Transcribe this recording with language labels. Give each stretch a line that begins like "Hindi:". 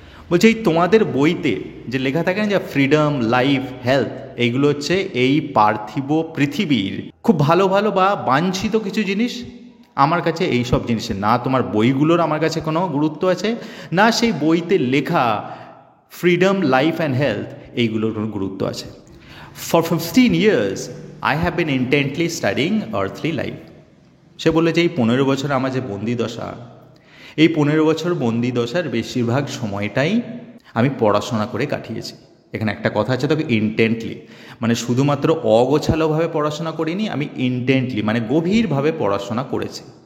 Bangla: বলছে এই তোমাদের বইতে যে লেখা থাকে না যে ফ্রিডম, লাইফ, হেলথ, এইগুলো হচ্ছে এই পার্থিব পৃথিবীর খুব ভালো ভালো বা বাঞ্ছিত কিছু জিনিস। আমার কাছে এই সব জিনিসের না তোমার বইগুলোর আমার কাছে কোনো গুরুত্ব আছে, না সেই বইতে লেখা ফ্রিডম, লাইফ অ্যান্ড হেলথ এইগুলোর কোনো গুরুত্ব আছে।
English: For 15 years I have been intently studying earthly life.
Bangla: সে বলে যে এই 15 বছর আমার যে বন্দি দশা, এই 15 বছর বন্দি দশার বেশিরভাগ সময়টাই আমি পড়াশোনা করে কাটিয়েছি। এখানে একটা কথা আছে, তোকে ইন্টেন্টলি মানে শুধুমাত্র অগোছালোভাবে পড়াশোনা করিনি, আমি ইন্টেন্টলি মানে গভীরভাবে পড়াশোনা করেছি।